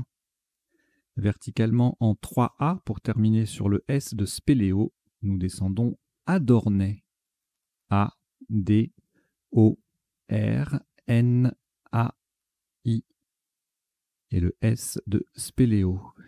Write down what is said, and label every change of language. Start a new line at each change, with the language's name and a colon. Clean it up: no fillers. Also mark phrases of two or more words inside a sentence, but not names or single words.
French: Verticalement en 3A pour terminer sur le S de Spéléo. Nous descendons à Dornay. A, D, O, R, N, A, I. Et le S de Spéléo.